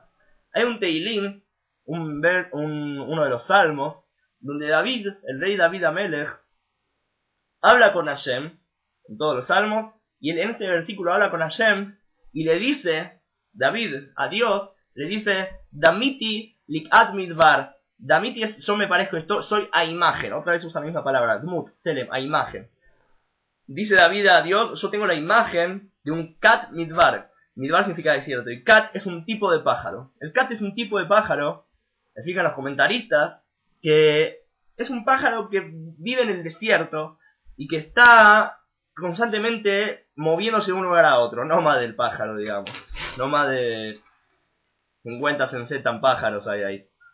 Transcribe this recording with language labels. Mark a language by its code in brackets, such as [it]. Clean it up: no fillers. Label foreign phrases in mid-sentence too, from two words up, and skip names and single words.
[es] Hay un Teilim, uno de los salmos, donde David, el rey David Amelech, habla con Hashem, en todos los salmos, y en este versículo habla con Hashem, y le dice, David, a Dios, le dice, [he] דמיתי לקאת מדבר. [es] Damiti es, yo me parezco esto, soy a imagen, otra vez usa la misma palabra, [he] דמות צלם, [es] a imagen. Dice David a Dios, yo tengo la imagen de un [he] קאת מדבר. [es] Midbar significa desierto, y kat es un tipo de pájaro. El kat es un tipo de pájaro, explican los comentaristas, que es un pájaro que vive en el desierto y que está constantemente moviéndose de un lugar a otro, no más del pájaro, digamos, no más de 50 sensetan pájaros hay ahí.